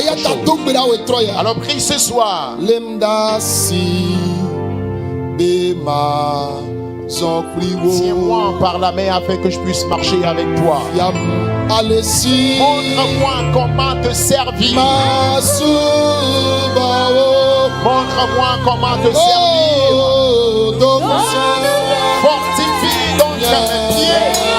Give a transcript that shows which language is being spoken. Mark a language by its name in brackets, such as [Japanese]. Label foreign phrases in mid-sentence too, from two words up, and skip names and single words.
[Ewe] Eya [French] autres [Ewe] ta [French] choses. [Ewe] do gbe ɖa wo etrɔ ya. [French] Alors prie ce soir. [Ewe] Lem da si be ma zɔn kpli wo. [French] Tiens-moi par la main afin que je puisse marcher avec toi. [Ewe] Yam ale si. [French] Montre-moi comment te servir. [Ewe] Ma suba wo. [French] Montre-moi comment te servir. Oh, donc c'est. Fortifie donc mes pieds.